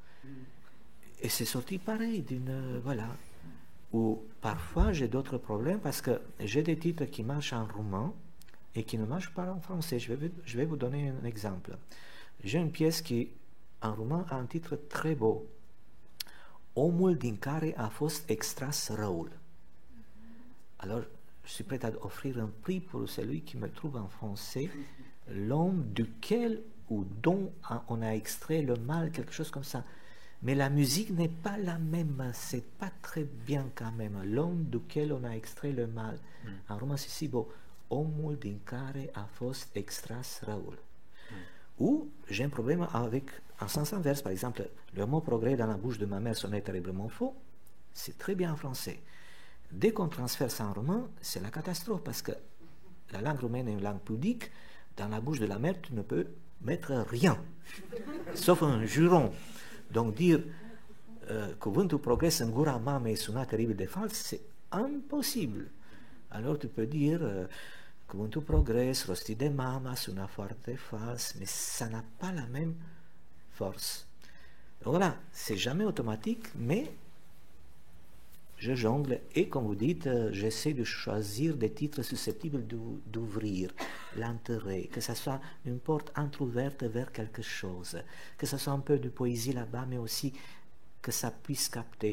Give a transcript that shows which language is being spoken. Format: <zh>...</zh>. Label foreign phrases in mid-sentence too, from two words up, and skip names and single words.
<fr>Et c'est sorti pareil, voilà. Ou parfois j'ai d'autres problèmes parce que j'ai des titres qui marchent en roumain et qui ne marchent pas en français. Je vais vous donner un exemple. J'ai une pièce qui, en roumain, a un titre très beau.</fr> <ro>Omul din care a fost extras răul.</ro> <fr>Alors, je suis prêt à offrir un prix pour celui qui me trouve en français, l'homme duquel ou dont on a extrait le mal, quelque chose comme ça. Mais la musique n'est pas la même, c'est pas très bien quand même. L'homme duquel on a extrait le mal. En roman, c'est si beau.</fr> <ro>Omul din care a fost extras răul.</ro> <fr>Ou j'ai un problème avec un sens inverse. Par exemple, le mot progrès dans la bouche de ma mère sonnait terriblement faux. C'est très bien en français. Dès qu'on transfère ça en roman, c'est la catastrophe parce que la langue roumaine est une langue pudique. Dans la bouche de la mère, tu ne peux mettre rien, sauf un juron. Donc dire</fr> <ro>cuvântul progres în gura mamei suna teribil de fals,</ro> <fr>c'est impossible. Alors tu peux dire</fr> <ro>cuvântul progres rostit de mama suna foarte fals,</ro> <fr>mais ça n'a pas la même force. Donc voilà, c'est jamais automatique, mais je jongle et comme vous dites, j'essaie de choisir des titres susceptibles d'ouvrir l'intérêt, que ce soit une porte entrouverte vers quelque chose, que ce soit un peu de poésie là-bas, mais aussi que ça puisse capter.</fr>